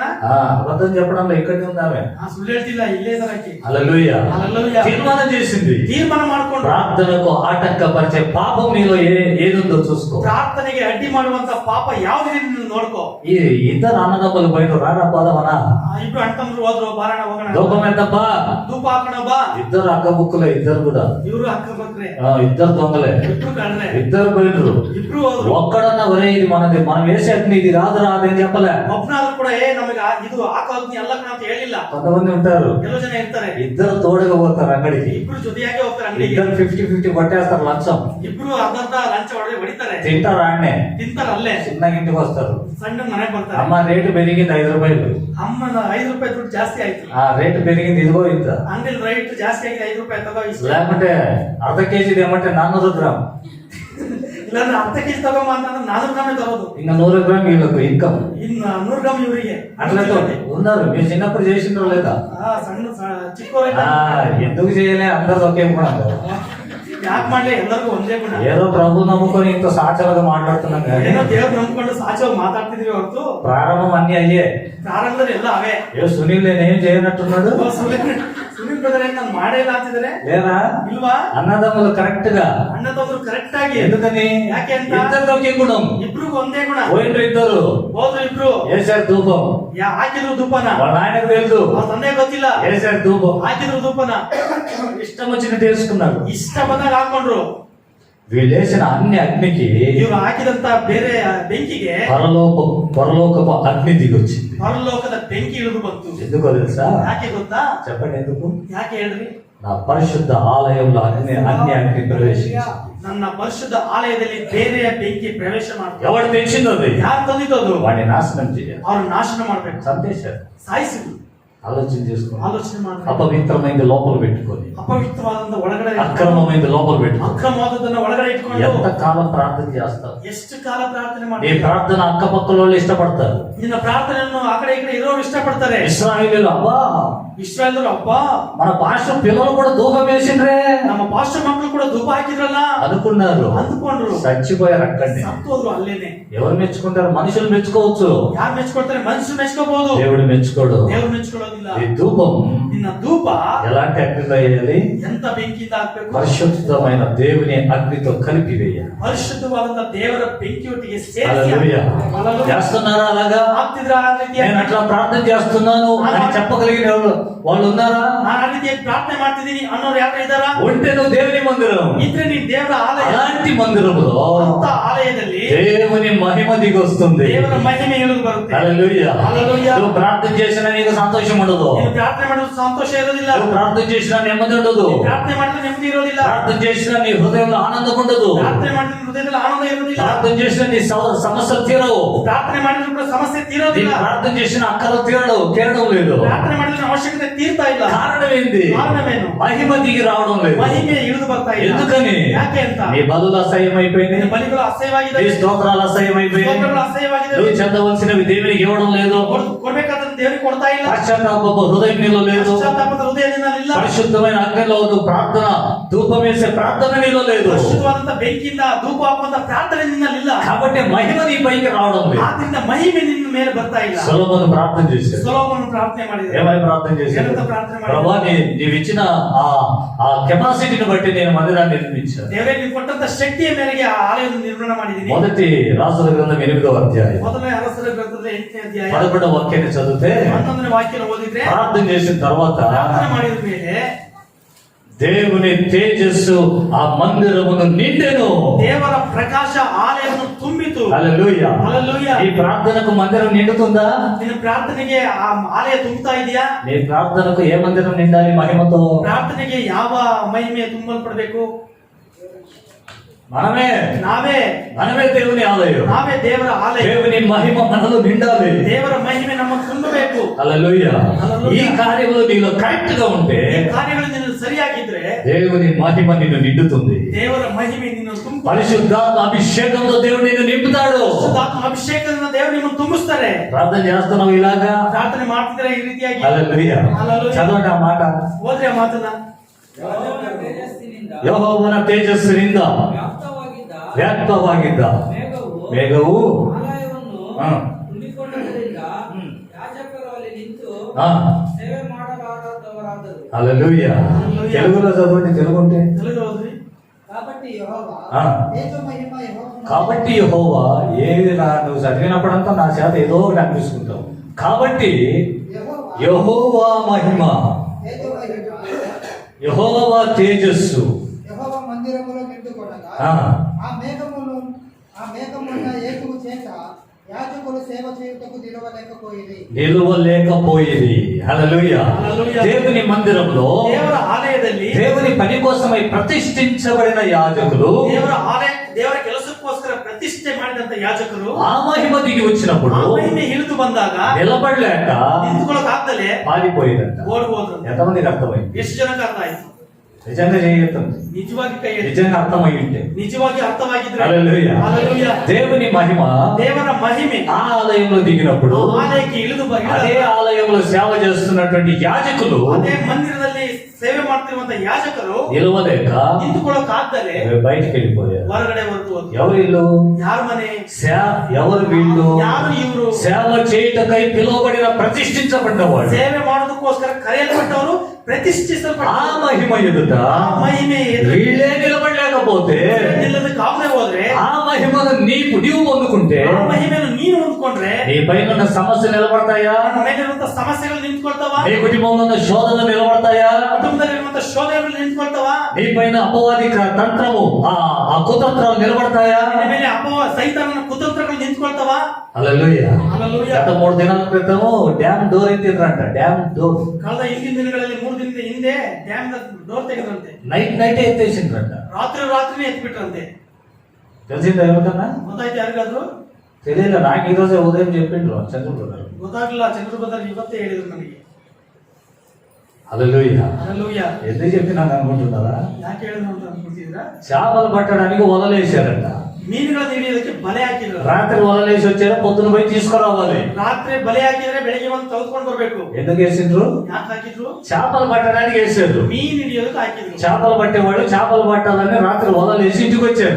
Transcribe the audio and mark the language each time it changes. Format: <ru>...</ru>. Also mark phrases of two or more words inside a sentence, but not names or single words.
<te>అబద్ధం చెప్పడంలో ఇక్కడే ఉంది ఆమె.</te> <kn>ಸುಳ್ಳು ಹೇಳ್ತಿಲ್ಲ, ಇಲ್ಲೇ ಇದಾರೆ ಆಕೆ.</kn> <te>హల్లెలూయా. హల్లెలూయా. తీర్మానం చేసింది.</te> <kn>ತೀರ್ಮಾನ ಮಾಡ್ಕೊಂಡು</kn> <te>ప్రార్థనకు ఆటంకపరిచే పాపం నీలో ఏదుందో చూసుకో.</te> <kn>ಪ್ರಾರ್ಥನೆಗೆ ಅಡ್ಡಿ ಮಾಡುವಂತ ಪಾಪ ಯಾವ್ದಿದೆ ನೀನು ನೋಡ್ಕೋ.</kn> <te>ఈ ఇద్దరు అన్నదమ్ములు పోయిన రారా పోదామనా?</te> <kn>ಇಬ್ರು ಅಣ್ತಂದ್ರು ಹೋದ್ರು, ಬಾರಣ ಹೋಗೋಣ.</kn> <te>లోకం ఎంతబ్బా?</te> <kn>ಧೂಪ ಹಾಕೋಣ ಬಾ.</kn> <te>ఇద్దరు అక్క బుక్కులే, ఇద్దరు కూడా.</te> <kn>ಇವ್ರು ಅಕ್ಕ ಬಕ್ರೆ,</kn> <te>ఇద్దరు దొంగలే,</te> <kn>ಇಬ್ರು ಕಳ್ರೆ,</kn> <te>ఇద్దరు పోయినరు.</te> <kn>ಇಬ್ರು ಹೋದ್ರು.</kn> <te>ఒక్కడన్నా ఒరే ఇది మనది, మనం వేసే అగ్ని ఇది రాదు రాదని చెప్పలే.</te> <kn>ಒಬ್ನಾದ್ರು ಕೂಡ ನಮಗೆ ಇದು ಹಾಕೋದ್ನಿ ಎಲ್ಲ ಕಣ ಅಂತ ಹೇಳಿಲ್ಲ.</kn> <te>కొంతమంది ఉంటారు,</te> <kn>ಕೆಲವು ಜನ ಇರ್ತಾರೆ,</kn> <te>ఇద్దరు తోడుగా పోతారు అంగడికి,</te> <kn>ಇಬ್ರು ಜೊತೆಯಾಗಿ ಹೋಗ್ತಾರೆ ಅಂಗಡಿಗೆ.</kn> <te>ఇద్దరు 50-50 కొట్టేస్తారు లంచం.</te> <kn>ಇಬ್ರು ಅರ್ಧ ಲಂಚ ಹೊಡಿತಾರೆ,</kn> <te>తింటారు ఆడనే.</te> <kn>ತಿಂತಾರ ಅಲ್ಲೇ.</kn> <te>చిన్న ఇంటికి వస్తారు,</te> <kn>ಸಣ್ಣ ಮನೆಗೆ ಬರ್ತಾರೆ.</kn> <te>అమ్మ రేటు పెరిగింది 5 రూపాయలు.</te> <kn>ಅಮ್ಮನ 5 ರೂಪಾಯಿ ದುಡ್ಡು ಜಾಸ್ತಿ ಆಯ್ತು.</kn> <te>ఆ రేటు పెరిగింది ఇదిగో ఇంత.</te> <kn>ಅಂಗಡಿ ರೇಟ್ ಜಾಸ್ತಿ ಆಗಿದೆ, 5 ರೂಪಾಯಿ ತಗೋ ಇಷ್ಟ.</kn> <te>లేకుంటే అర్ధ కేజీది ఏమంటే 400 గ్రామ్,</te> <kn>ಇಲ್ಲಾಂದ್ರೆ ಅರ್ಧ ಕೆಜಿ ತಗೊಂಬ ಅಂತಂದ್ರೆ 400 ಗ್ರಾಮೇ ತಗೋದು.</kn> <te>ఇంకా 100 గ్రామ్ వీళ్ళకు ఇన్కమ్.</te> <kn>ಇನ್ನು 100 ಗ್ರಾಮ್ ಇವರಿಗೆ.</kn> <te>అట్లతో ఉన్నారు. మీరు చిన్నప్పుడు చేసిండ్రో లేదా?</te> <kn>ಸಣ್ಣ ಚಿಕ್ಕವರ</kn> <te>ఎందుకు చేయలే? అందరూ ఒకే గుణం కదా.</te> <kn>ಯಾಕೆ ಮಾಡ್ಲಿ, ಎಲ್ಲರಿಗೂ ಒಂದೇ ಗುಣ.</kn> <te>ఏదో ప్రభు నమ్ముకొని ఇంత సాచలుగా మాట్లాడుతున్నాం కానీ</te> <kn>ಏನೋ ದೇವ್ರು ನಂಬ್ಕೊಂಡು ಸಾಚವಾಗಿ ಮಾತಾಡ್ತಿದ್ವಿ ಹೊರತು</kn> <te>ప్రారంభం అన్ని అయ్యే.</te> <kn>ಪ್ರಾರಂಭದಲ್ಲಿ ಎಲ್ಲ ಅವೇ.</kn> <te>ఏ సునీల్ నేనేం చేయనట్టున్నాడు</te> <kn>ಸುನೀಲ್ ಬ್ರದರ್ ಏನ್ ನಾನು ಮಾಡೇ ಇಲ್ಲ ಅಂತಿದ್ರೆ</kn> <te>లేదా?</te> <kn>ಇಲ್ವಾ?</kn> <te>అన్నదమ్ములు కరెక్ట్ గా.</te> <kn>ಅಣ್ಣ ತಮ್ಮರು ಕರೆಕ್ಟ್ ಆಗಿ.</kn> <te>ఎందుకని?</te> <kn>ಯಾಕೆ ಅಂತ?</kn> <te>ఇద్దరు ఒకే గుణం.</te> <kn>ಇಬ್ರಿಗೂ ಒಂದೇ ಗುಣ.</kn> <te>పోయిండ్రు ఇద్దరు,</te> <kn>ಹೋದ್ರು ಇಬ್ರು.</kn> <te>వేసారు ధూపం.</te> <kn>ಹಾಕಿದ್ರು ಧೂಪನ.</kn> <te>వాళ్ళ ఆయనకు తెలుసు,</te> <kn>ಅವ್ರ ತಂದೆ ಗೊತ್ತಿಲ್ಲ,</kn> <te>వేసారు ధూపం.</te> <kn>ಹಾಕಿದ್ರು ಧೂಪನ.</kn> <te>ఇష్టం వచ్చినట్టు తెలుసుకున్నారు.</te> <kn>ಇಷ್ಟ ಬಂದಾಗ ಹಾಕೊಂಡ್ರು.</kn> <te>వీళ్ళేసిన అన్ని అగ్నికి</te> <kn>ಇವ್ರು ಹಾಕಿದಂತ ಬೇರೆ ಬೆಂಕಿಗೆ</kn> <te>పరలోకపు అగ్ని దిగొచ్చింది.</te> <kn>ಪರಲೋಕದ ಬೆಂಕಿ ಇಳಿದು ಬಂತು.</kn> <te>ఎందుకో తెలుసా?</te> <kn>ಯಾಕೆ ಗೊತ್ತಾ?</kn> <te>చెప్పండి ఎందుకు?</te> <kn>ಯಾಕೆ ಹೇಳ್ರಿ?</kn> <te>నా పరిశుద్ధ ఆలయంలో అన్ని అగ్ని ప్రవేశించింది.</te> <kn>ನನ್ನ ಪರಿಶುದ್ಧ ಆಲಯದಲ್ಲಿ ಬೇರೆಯ ಬೆಂಕಿ ಪ್ರವೇಶ ಮಾಡ್ತಾರೆ.</kn> <te>ఎవడు తెచ్చిందో అది</te> <kn>ಯಾರು ತಂದಿದ್ದದು?</kn> <te>వాడిని నాశనం చేయాలి,</te> <kn>ಅವ್ರು ನಾಶನ ಮಾಡ್ಬೇಕು,</kn> <te>చంపేశారు.</te> <kn>ಸಾಯಿಸಿದ್ರು.</kn> <te>ఆలోచన చేసుకోండి.</te> <kn>ಆಲೋಚನೆ ಮಾಡ್ಬೇಕು.</kn> <te>అపవిత్రమైంది లోపల పెట్టుకొని,</te> <kn>ಅಪವಿತ್ರವಾದಂತ ಒಳಗಡೆ</kn> <te>అక్రమమైంది లోపల పెట్టుకొని</te> <kn>ಅಕ್ರಮವಾದದನ್ನ ಒಳಗಡೆ ಇಟ್ಕೊಂಡು</kn> <te>ఎంత కాలం ప్రార్థన చేస్తావు?</te> <kn>ಎಷ್ಟು ಕಾಲ ಪ್ರಾರ್ಥನೆ</kn> <te>నీ</te> <kn>ಮಾಡ್ತಾರೆ?</kn> <te>ప్రార్థన అక్కపక్కల వాళ్ళు ఇష్టపడతారు.</te> <kn>ನಿನ್ನ ಪ್ರಾರ್ಥನೆಯನ್ನು ಆ ಕಡೆ ಈ ಕಡೆ ಇರೋರು ಇಷ್ಟಪಡ್ತಾರೆ.</kn> <te>ఇశ్రాయేలీయులు అబ్బా</te> <kn>ಇಸ್ರಾಯೇಲರು ಅಪ್ಪ,</kn> <te>మన భాష పిల్లలు కూడా ధూపం వేసిండ్రే</te> <kn>ನಮ್ಮ ಪಾಸ್ಟರ್ ಮಕ್ಕಳು ಕೂಡ ಧೂಪ ಹಾಕಿದ್ರಲ್ಲ</kn> <te>అనుకున్నారు.</te> <kn>ಅಂದ್ಕೊಂಡ್ರು.</kn> <te>చచ్చిపోయారు అక్కడనే.</te> <kn>ಸತ್ತೋದ್ರು ಅಲ್ಲೇನೆ.</kn> <te>ఎవరు మెచ్చుకుంటారు? మనుషులు మెచ్చుకోవచ్చు,</te> <kn>ಯಾರು ಮೆಚ್ಕೊಳ್ತಾರೆ? ಮನುಷ್ಯರು ಮೆಚ್ಕೋಬಹುದು,</kn> <te>దేవుడు మెచ్చుకోడు.</te> <kn>ದೇವ್ರು ಮೆಚ್ಕೊಳ್ಳೋದಿಲ್ಲ.</kn> <te>ఈ ధూపం</te> <kn>ನಿನ್ನ ಧೂಪ</kn> <te>ఎలాంటి అగ్నిలో వేయాలి?</te> <kn>ಎಂತ ಬೆಂಕಿಯಿಂದ ಹಾಕ್ಬೇಕು?</kn> <te>పరిశుద్ధమైన దేవుని అగ్నితో కలిపి వేయాలి.</te> <kn>ಪರಿಶುದ್ಧವಾದಂತ ದೇವರ ಬೆಂಕಿಯೊಟ್ಟಿಗೆ ಸೇರಿಸಿ</kn> <te>హల్లెలూయా. హల్లెలూయా. చేస్తున్నారా అలాగా?</te> <kn>ಹಾಕ್ತಿದ್ರ ಆ ರೀತಿಯಾಗಿ?</kn> <te>నేను అట్లా ప్రార్థన చేస్తున్నాను అని చెప్పగలిగిన వాళ్ళు ఉన్నారా?</te> <kn>ನಾನು ಆ ರೀತಿಯಾಗಿ ಪ್ರಾರ್ಥನೆ ಮಾಡ್ತಿದ್ದೀನಿ ಅನ್ನೋರು ಯಾರು ಇದ್ದಾರಾ?</kn> <te>ఉంటే నువ్వు దేవుని మందిరం.</te> <kn>ಇದ್ರೆ ನೀನ್ ದೇವರ ಆಲಯ.</kn> <te>అలాంటి మందిరంలో</te> <kn>ಅಂತ ಆಲಯದಲ್ಲಿ</kn> <te>దేవుని మహిమ దిగొస్తుంది.</te> <kn>ದೇವರ ಮಹಿಮೆ ಇಳಿದು ಬರುತ್ತೆ.</kn> <te>హల్లెలూయా. హల్లెలూయా. నువ్వు ప్రార్థన చేసినా నీకు సంతోషం ఉండదు.</te> <kn>ನೀನು ಪ್ರಾರ್ಥನೆ ಮಾಡೋದು ಸಂತೋಷ ಇರೋದಿಲ್ಲ.</kn> <te>నువ్వు ప్రార్థన చేసినా నెమ్మది ఉండదు.</te> <kn>ಪ್ರಾರ್ಥನೆ ಮಾಡಿದ್ರೆ ನೆಮ್ಮದಿ ಇರೋದಿಲ್ಲ.</kn> <te>ప్రార్థన చేసినా నీ హృదయంలో ఆనందం ఉండదు.</te> <kn>ಪ್ರಾರ್ಥನೆ ಮಾಡಿದ್ರೆ ಹೃದಯದಲ್ಲಿ ಆನಂದ ಇರೋದಿಲ್ಲ.</kn> <te>ప్రార్థన చేసినా నీ సమస్యలు తీరవు.</te> <kn>ಪ್ರಾರ್ಥನೆ ಮಾಡಿದ್ರೆ ಕೂಡ ಸಮಸ್ಯೆ</kn> <te>నీ</te> <kn>ತೀರೋದಿಲ್ಲ.</kn> <te>ప్రార్థన చేసిన అక్కలు తీరడం లేదు.</te> <kn>ಪ್ರಾರ್ಥನೆ ಮಾಡಿದ್ರೆ ಅವಶ್ಯಕತೆ ತೀರ್ತಾ ಇಲ್ಲ.</kn> <te>కారణం ఏంది?</te> <kn>కారణమేನು?</kn> <te>మహిమ దిగి రావడం లేదు.</te> <kn>ಮಹಿಮೆ ಇಳಿದು ಬರ್ತಾ ಇಲ್ಲ.</kn> <te>ఎందుకని?</te> <kn>ಯಾಕೆ ಅಂತ?</kn> <te>నీ బలులు అసహ్యం అయిపోయింది.</te> <kn>ನಿನ್ನ ಬಲಿಗಳು ಅಸಹ್ಯವಾಗಿದೆ.</kn> <te>నీ స్తోత్రాలు అసహ్యం అయిపోయింది.</te> <kn>ಸ್ತೋತ್ರಗಳು ಅಸಹ್ಯವಾಗಿದೆ.</kn> <te>నువ్వు చెందవలసినవి దేవునికి ఇవ్వడం లేదు.</te> <kn>ಕೊಡ್ಬೇಕಾದ್ರೆ ದೇವರಿಗೆ ಕೊಡ್ತಾ ಇಲ್ಲ.</kn> <te>పశ్చాత్తాప హృదయం నీలో లేదు.</te> <kn>ಪಶ್ಚಾತ್ತಾಪದ ಹೃದಯದಿಂದ ಇಲ್ಲ.</kn> <te>పరిశుద్ధమైన అగ్నిలో నువ్వు ప్రార్థన ధూపం వేసే ప్రార్థన నీలో లేదు.</te> <kn>ಪರಿಶುದ್ಧವಾದಂತ ಬೆಂಕಿಯಿಂದ ಧೂಪ ಹಾಕುವಂತ ಪ್ರಾರ್ಥನೆ ನಿನ್ನಲ್ಲಿ</kn> <te>కాబట్టి మహిమ నీ పైకి రావడం లేదు.</te> <kn>ಆದ್ರಿಂದ ಮಹಿಮೆ ನಿನ್ನ ಮೇಲೆ ಬರ್ತಾ ಇಲ್ಲ.</kn> <te>సొలొమోను ప్రార్థన చేశాడు.</te> <kn>ಸೊಲೊಮೋನನು ಪ್ರಾರ್ಥನೆ ಮಾಡಿದ.</kn> <te>ఏమని ప్రార్థన చేశాడు?</te> <kn>ಏನಂತ ಪ್ರಾರ್ಥನೆ ಮಾಡಿದ?</kn> <te>ప్రభువా నీవు ఇచ్చిన ఆ కెపాసిటీని బట్టి నేను మందిరాన్ని నిర్మించాను.</te> <kn>ದೇವರೇ ನೀವು ಕೊಟ್ಟಂತ ಶಕ್ತಿಯ ಮೇರೆಗೆ ಆ ಆಲಯವನ್ನು ನಿರ್ಮಾಣ ಮಾಡಿದ್ದೀನಿ.</kn> <te>మొదటి రాజుల గ్రంథం 8వ అధ్యాయం</te> <kn>ಮೊದಲನೇ ಅರಸರ ಗ್ರಂಥದ 8ನೇ ಅಧ್ಯಾಯ</kn> <te>11వ వాక్యాన్ని చదివితే</te> <kn>11ನೇ వాక్ಯನ ಓದಿದ್ರೆ</kn> <te>ప్రార్థన చేసిన తర్వాత</te> <kn>ಪ್ರಾರ್ಥನೆ ಮಾಡಿದ ಮೇಲೆ</kn> <te>దేవుని తేజస్సు ఆ మందిరమును నిండెను.</te> <kn>ದೇವರ ಪ್ರಕಾಶ ಆಲಯವನ್ನು ತುಂಬಿತು.</kn> <te>హల్లెలూయా. హల్లెలూయా. ఈ ప్రార్థనకు మందిరం నిండుతుందా?</te> <kn>ನಿನ್ನ ಪ್ರಾರ್ಥನೆಗೆ ಆ ಆಲಯ ತುಂಬುತ್ತಾ ಇದೆಯಾ?</kn> <te>నీ ప్రార్థనకు ఏ మందిరం నిండాలి? మహిమతో.</te> <kn>ಪ್ರಾರ್ಥನೆಗೆ ಯಾವ ಮಹಿಮೆ ತುಂಬಲ್ಪಡಬೇಕು?</kn> <te>మనమే దేవుని ఆలయం.</te> <kn>ನಾವೇ ದೇವರ ಆಲಯ.</kn> <te>దేవుని మహిమ మనలో నిండాలి.</te> <kn>ದೇವರ ಮಹಿಮೆ ನಮ್ಮ ತುಂಬಬೇಕು.</kn> <te>హల్లెలూయా. హల్లెలూయా. ఈ కార్యములు నీలో కరెక్ట్ గా ఉంటే</te> <kn>ಈ ಕಾರ್ಯಗಳು ನಿನ್ನ ಸರಿಯಾಗಿದ್ರೆ</kn> <te>దేవుని మహిమ నిన్ను నిండుతుంది.</te> <kn>ದೇವರ ಮಹಿಮೆ ನಿನ್ನ ತುಂಬ.</kn> <te>పరిశుద్ధాత్మ అభిషేకంతో దేవుడు నిన్ను నింపుతాడు.</te> <kn>ಪರಿಶುದ್ಧಾತ್ಮ ಅಭಿಷೇಕದಿಂದ ದೇವರು ನಿಮ್ಮನ್ನು ತುಂಬಿಸ್ತಾರೆ.</kn> <te>ప్రార్థన చేస్తున్నావు ఇలాగా?</te> <kn>ಪ್ರಾರ್ಥನೆ ಮಾಡ್ತಿದ್ರೆ ಈ ರೀತಿಯಾಗಿ</kn> <te>హల్లెలూయా. హల్లెలూయా. చదవండి ఆ మాట.</te> <kn>ಓದ್ರಿ ಆ ಮಾತನ್ನ. ಯೆಹೋವನ ತೇಜಸ್ಸಿನಿಂದ ಯೆಹೋವನ ತೇಜಸ್ಸಿನಿಂದ ವ್ಯಾಪ್ತವಾಗಿದ್ದ ಮೇಘವು ಆಲಯವನ್ನು ಹಾ. ತುಂಬಿಕೊಂಡದ್ದರಿಂದ ಯಾಜಕರು ಅಲ್ಲಿ ನಿಂತು</kn> <te>ఆ,</te> <kn>ಸೇವೆ ಮಾಡಲಾರದವರಾದರು.</kn> <te>హల్లెలూయా. తెలుగులో చదవండి. తెలుగు ఉంటే</te> <kn>తెలుగు ಓದ್ರಿ.</kn> <te>కాబట్టి యెహోవా ఆ. తేజ మహిమ యెహోవా కాబట్టి యెహోవా ఏది నువ్వు చదివినప్పుడంతా నా చేత ఏదో ఒకటి అనిపిస్తుంటావు. కాబట్టి యెహోవా మహిమ, తేజ మహిమ యెహోవా తేజస్సు యెహోవా మందిరములో నిండుకొనగా ఆ. ఆ మేఘమున్న ఏకువు చేత యాజకులు సేవ చేయుటకు నిలువలేకపోయేది. హల్లెలూయా. హల్లెలూయా. దేవుని మందిరంలో</te> <kn>ದೇವರ ಆಲಯದಲ್ಲಿ</kn> <te>దేవుని పని కోసమై ప్రతిష్ఠించబడిన యాజకులు</te> <kn>ದೇವರ ಆಲಯ ದೇವರ ಕೆಲಸಕ್ಕೋಸ್ಕರ ಪ್ರತಿಷ್ಠೆ ಮಾಡಿದಂತ ಯಾಜಕರು</kn> <te>ఆ మహిమ దిగి వచ్చినప్పుడు</te> <kn>ಆ ಮಹಿಮೆ ಇಳಿದು ಬಂದಾಗ</kn> <te>నిలబడలేక</te> <kn>ನಿಂತ್ಕೊಳ್ಳೋಕೆ ಆಗ್ದಲೆ</kn> <te>పారిపోయేదంట.</te> <kn>ಓಡ್ ಹೋದ್ರು.</kn> <te>ఎంతమందికి అర్థమైంది?</te> <kn>ಎಷ್ಟು ಜನಕ್ಕೆ ಅರ್ಥ ಆಯ್ತು?</kn> <te>నిజంగా చేయగలుగుతుంది.</te> <kn>ನಿಜವಾಗಿ ಕೈ ಎತ್ತಿ.</kn> <te>నిజంగా అర్థమై ఉంటే</te> <kn>ನಿಜವಾಗಿ ಅರ್ಥವಾಗಿದ್ರೆ</kn> <te>హల్లెలూయా.</te> <kn>ಹಲ್ಲೆಲೂಯಾ.</kn> <te>దేవుని మహిమ</te> <kn>ದೇವರ ಮಹಿಮೆ</kn> <te>ఆ ఆలయంలో దిగినప్పుడు</te> <kn>ಆಲಯಕ್ಕೆ ಇಳಿದು</kn> <te>అదే ఆలయంలో సేవ చేస్తున్నటువంటి యాజకులు</te> <kn>ಅದೇ ಮಂದಿರದಲ್ಲಿ ಸೇವೆ ಮಾಡ್ತಿರುವಂತ ಯಾಜಕರು</kn> <te>నిలవలేక</te> <kn>ನಿಂತುಕೊಳ್ಳೋಕೆ ಆಗ್ದಲೆ</kn> <te>బయటికి వెళ్ళిపోయారు.</te> <kn>ಹೊರಗಡೆ ಹೊರಟು ಹೋದ್ರು.</kn> <te>ఎవరు వీళ్ళు?</te> <kn>ಯಾರ ಮನೆ?</kn> <te>ఎవరు వీళ్ళు?</te> <kn>ಯಾರು ಇವರು?</kn> <te>సేవ చేయుటకై పిలువబడిన ప్రతిష్ఠించబడ్డవాడు.</te> <kn>ಸೇವೆ ಮಾಡೋದಕ್ಕೋಸ್ಕರ ಕರೆಯಲ್ಪಟ್ಟವರು</kn> <te>ఆ</te> <kn>ಪ್ರತಿಷ್ಠಿಸಲ್ಪಟ್ಟ</kn> <te>మహిమ ఎదుట</te> <kn>ಮಹಿಮೆ</kn> <te>వీళ్ళే నిలబడలేకపోతే</te> <kn>ನಿಲ್ಲದಕ್ಕೆ ಆಗದೆ ಹೋದ್ರೆ</kn> <te>ఆ మహిమను నీవు పొందుకుంటే</te> <kn>ಆ ಮಹಿಮೆಯನ್ನು ನೀನು ಹೊಂದ್ಕೊಂಡ್ರೆ</kn> <te>నీ పైన ఉన్న సమస్యలు నిలబడతాయా?</te> <kn>ನನ್ನ ಮೇಲಿರುವಂತ ಸಮಸ್ಯೆಗಳು ನಿಂತ್ಕೊಳ್ತಾವ?</kn> <te>నీ కుటుంబంలో ఉన్న శోధనలు నిలబడతాయా?</te> <kn>ಕುಟುಂಬದಲ್ಲಿರುವಂತ ಶೋಧನೆಗಳು ನಿಂತ್ಕೊಳ್ತಾವ?</kn> <te>నీ పైన అపవాదిక తంత్రము ఆ కుతంత్రాలు నిలబడతాయా?</te> <kn>ನಿನ್ನ ಮೇಲೆ ಸೈತಾನನ ಕುತಂತ್ರಗಳು ನಿಂತ್ಕೊಳ್ತಾವ?</kn> <te>హల్లెలూయా. హల్లెలూయా. గత 3 దినాల క్రితము</te> <en>dam door</en> <te>ఎత్తిండ్రంట.</te> <en>dam door</en> <kn>ಕಳೆದ ಹಿಂದಿನ ದಿನಗಳಲ್ಲಿ 3 ದಿನದ ಹಿಂದೆ</kn> <en>dam door</en> <kn>ತೆಗೆದ್ರಂತೆ.</kn> <te>నైట్ ఎత్తేసిండ్రంట.</te> <kn>ರಾತ್ರಿನೇ ಎತ್ಬಿಟ್ರಂತೆ.</kn> <te>తెలిసిందా ఎవరికన్నా?</te> <kn>ಗೊತ್ತಾಯ್ತು ಯಾರಿಗಾದ್ರು?</kn> <te>తెలియదు. నాకు ఈ రోజే ఉదయం చెప్పిండ్రు చంద్రుడు గారు.</te> <kn>ಗೊತ್ತಾಗ್ಲಿಲ್ಲ. ಚಂದ್ರಭದ್ರ ಇವತ್ತೇ ಹೇಳಿದ್ರು ನನಗೆ.</kn> <te>హల్లెలూయా. హల్లెలూయా. ఎందుకు చెప్పినాను అనుకుంటున్నారా?</te> <kn>ಯಾಕೆ ಹೇಳಿದ್ರು ಅಂತ ಅನ್ಕೊಳ್ತಿದ್ದೀರಾ?</kn> <te>చేపలు పట్టడానికి వలలేశారంట.</te> <kn>ಮೀನುಗಳನ್ನು ಹಿಡಿಯೋದಕ್ಕೆ ಬಲೆ ಹಾಕಿದ್ರು.</kn> <te>రాత్రి వలలేసి వచ్చారు, పొద్దున పోయి తీసుకురావాలి.</te> <kn>ರಾತ್ರಿ ಬಲೆ ಹಾಕಿದ್ರೆ ಬೆಳಿಗ್ಗೆ ಬಂದು ತೆಗೆದುಕೊಂಡು ಬರ್ಬೇಕು.</kn> <te>ఎందుకు వేసిండ్రు?</te> <kn>ಯಾಕೆ ಹಾಕಿದ್ರು?</kn> <te>చేపలు పట్టడానికి వేసారు.</te> <kn>ಮೀನ್ ಹಿಡಿಯೋದಕ್ಕೆ ಹಾಕಿದ್ರು.</kn> <te>చేపలు పట్టేవాళ్ళు చేపలు పట్టాలని రాత్రి వలలేసి ఇంటికి వచ్చారు.</te>